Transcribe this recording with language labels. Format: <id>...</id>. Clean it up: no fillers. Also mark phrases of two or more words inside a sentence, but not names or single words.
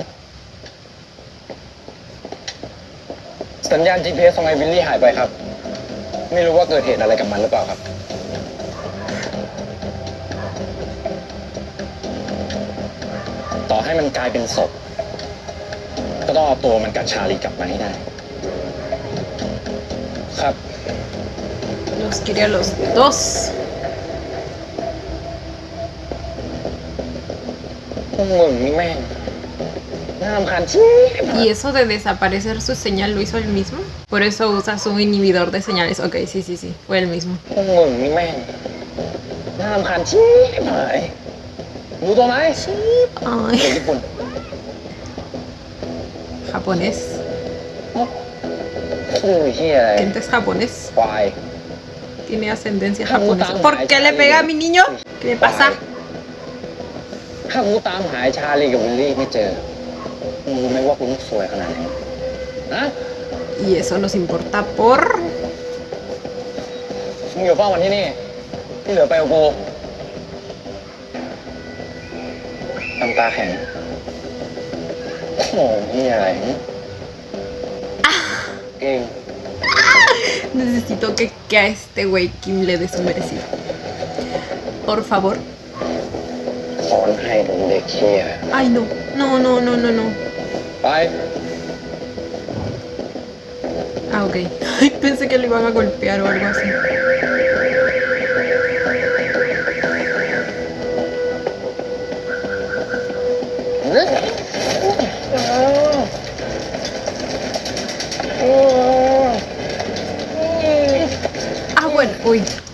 <th>สัญญาณ GPS ของไอ้วิลลี่หายไปครับ ไม่รู้ว่าเกิดเหตุอะไรกับมันหรือเปล่าครับ ต่อให้มันกลายเป็นศพ ก็ต้องเอาตัวมันกับชาลีกลับมาให้ได้ ครับ</th> <es>Los quería los dos.</es> <th>พวกมึงนี่แม่งน่ารำคาญชิบ</th> <es>¿Y eso de desaparecer su señal lo hizo él mismo? Por eso usa su inhibidor de señales. Ok, sí, sí, sí, fue él mismo.</es> <th>พวกมึงนี่แม่งน่ารำคาญชิบหายรู้ตัวไหม</th> <es>Ay,</es> <th>เด็กญี่ปุ่น</th> <es>japonés.</es> <th>ชื่อเฮียอะไร</th> <es>Kenta es japonés.</es> <th>ควาย</th> <es>Tiene ascendencia japonesa. ¿Por qué le pega a mi niño? ¿Qué le pasa?</es> <th>ถ้ากูตามหายชาลีกับวิลลี่ไม่เจอมึงรู้ไหมว่ากูต้องซวยขนาดไหนฮะ</th> <es>Y eso nos importa por...</es> <th>มึงอยู่เฝ้าวันที่นี่ที่เหลือไปกับกูน้ำตาแข็งโอ้โหนี่อะไรเก่ง</th> <es>Necesito que a este güey Kim le dé su merecido. Por favor.</es> <th>สอนให้ถึงเด็กเชี่ย</th> <es>Ay, no. No, no, no, no, no.</es> <th>ไป</th> <es>Ah, ok. Ay, pensé que le iban a golpear o algo así. Ah, bueno. Uy.</es>